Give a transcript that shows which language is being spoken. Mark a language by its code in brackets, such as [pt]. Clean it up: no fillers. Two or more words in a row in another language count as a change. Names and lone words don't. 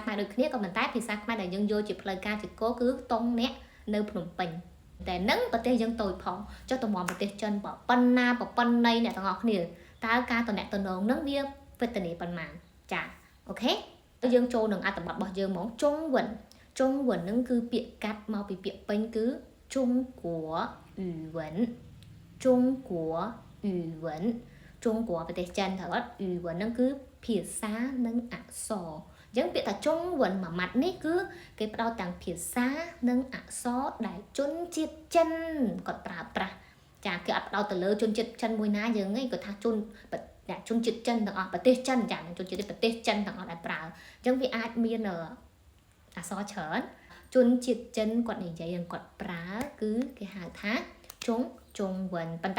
[km] ខ្មែរដូចគ្នាក៏ប៉ុន្តែភាសាខ្មែរដែលយើងយកជាផ្លូវការជាគោលគឺតង់អ្នកនៅភ្នំពេញតែនឹងប្រទេសយើងតូច ផងចុះតម្រាំប្រទេសចិនប៉ុណ្ណាប៉ុណ្ណីអ្នកទាំងអស់គ្នាតើការតំណែងតំណងនឹងវាវេទនាប៉ុន្មានចាអូខេទៅយើងចូលនឹងអត្ថបទរបស់យើងហ្មងចុងវិនហ្នឹងគឺពាក្យកាត់មកពីពាក្យពេញគឺ [zh] 中国语文中国语文中国 [km] ប្រទេសចិនត្រូវអត់语文ហ្នឹងគឺភាសានិងអក្សរអញ្ចឹងពាក្យថាចុងវិន មួយម៉ាត់នេះគឺគេផ្ដោតទាំងភាសានិងអក្សរដែលជនជាតិចិនគាត់ប្រើប្រាស់ចាគេអត់ផ្ដោតទៅលើជនជាតិចិនមួយណាយើងឯងគាត់ថាជនជាតិចិនទាំងអស់ប្រទេសចិនចាជនជាតិប្រទេសចិនទាំងអស់ដែលប្រើអញ្ចឹងវាអាចមានអក្សរច្រើនជនជាតិចិនគាត់និយាយគាត់ប្រើគឺគេហៅថាចុងវិនប៉ុន្តែ